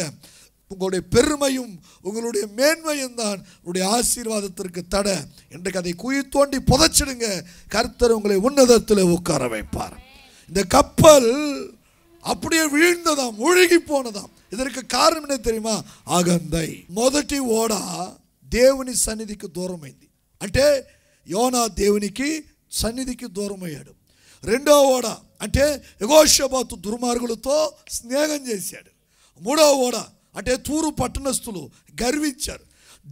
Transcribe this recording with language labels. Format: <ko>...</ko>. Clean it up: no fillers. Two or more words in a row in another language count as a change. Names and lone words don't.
<ta>உங்களுடைய பெருமையும் உங்களுடைய மேன்மையும் தான் உங்களுடைய ஆசீர்வாதத்திற்கு தடை. இன்றைக்கு அதை குழி தோண்டி புதைச்சிடுங்க. கர்த்தர் உங்களை உன்னதத்தில் உட்கார வைப்பார். இந்த கப்பல் அப்படியே வீழ்ந்ததாம், மூழ்கி போனதாம். இதற்கு కారణం என்ன தெரியுமா?</ta> <te>అగందై. మొదటి ఓడ దేవుని సన్నిధికి దూరమైంది. అంటే యోనా దేవునికి సన్నిధికి దూరమయ్యాడు. రెండవ ఓడ అంటే యెహోషాపాతు దుర్మార్గులతో స్నేహం చేశాడు. మూడవ ఓడ అంటే తూరు పట్టణస్థులు గర్వించారు.</te>